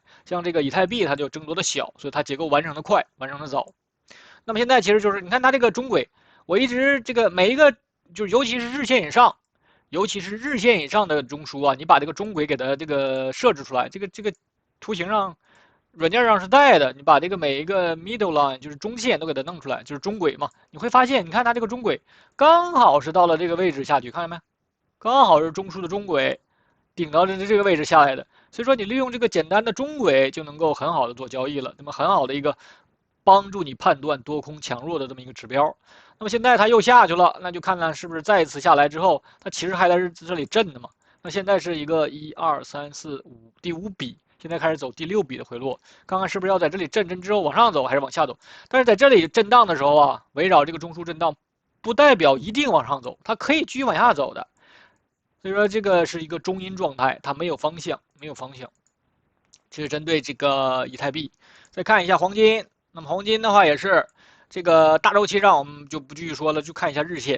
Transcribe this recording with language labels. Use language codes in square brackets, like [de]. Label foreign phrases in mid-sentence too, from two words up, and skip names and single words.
[zh] 像這個以太幣它就爭奪的小，所以它結構完成的快，完成的早。那麼現在其實就是你看它這個中軌， 我一直這個每一個就是尤其是日線以上，尤其是日線以上的中枢啊，你把这個中軌給它這個設置出來，這個圖形上軟件上是帶的，你把這個每一個 [en] middle line [zh] 就是中線都給它弄出來，就是中軌嘛。你會發現，你看它這個中軌剛好是到了這個位置下去，看見沒？剛好是中樞的中軌頂到這個位置下來的。所以說你利用這個簡單的中軌就能夠很好的做交易了，那麼很好的一個幫助你判斷多空强弱的這麼一個指標。那麼現在它又下去了，那就看看是不是再一次下來之後，它其實還在這裡震的嘛。那現在是一個1、2、3、4、5第5筆。現在開始走第6筆的回落，看看是不是要在這裡震之後往上走，還是往下走？但是在這裡震盪的時候啊，圍繞這個中樞震盪，不代表一定往上走，它可以繼續往下走的。所以說這個是一個中陰狀態，它沒有方向，沒有方向。這是針對這個以太幣。再看一下黃金，那麼黃金的話也是這個大週期上我們就不繼續說了，就看一下日線。